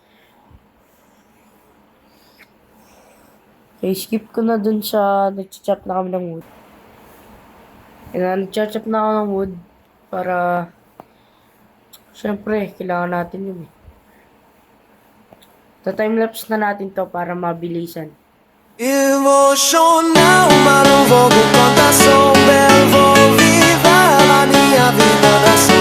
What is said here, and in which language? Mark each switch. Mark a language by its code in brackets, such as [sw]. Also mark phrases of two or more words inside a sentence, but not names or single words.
[tl] Okay, skip ko na dun sa nag-chop na kami ng wood. Nag-chop na ako ng wood para syempre, kailangan natin yun eh. Ta-timelapse na natin to para mabilisan. [pt] Emocional, mas não vou com contação. Belo, vou viver a minha vida na ação.